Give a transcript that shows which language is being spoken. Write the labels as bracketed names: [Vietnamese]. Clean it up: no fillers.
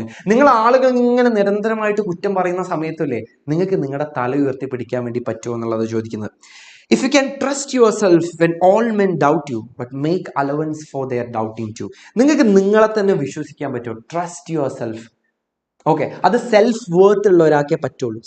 [Malayalam] നിങ്ങൾ ആളുകൾ ഇങ്ങനെ നിരന്തരമായിട്ട് കുറ്റം പറയുന്ന സമയത്തല്ലേ നിങ്ങൾക്ക് നിങ്ങളുടെ തല ഉയർത്തി പിടിക്കാൻ വേണ്ടി പറ്റുമോ എന്നുള്ളത് ചോദിക്കുന്നത്. [English] If you can trust yourself when all men doubt you, but make allowance for their doubting too. [Malayalam] നിങ്ങൾക്ക് നിങ്ങളെ തന്നെ വിശ്വസിക്കാൻ പറ്റുമോ? [English] Trust yourself. [Malayalam] ഓക്കെ, അത് സെൽഫ് വർത്ത് ഉള്ള ഒരാൾക്കേ പറ്റുള്ളൂ.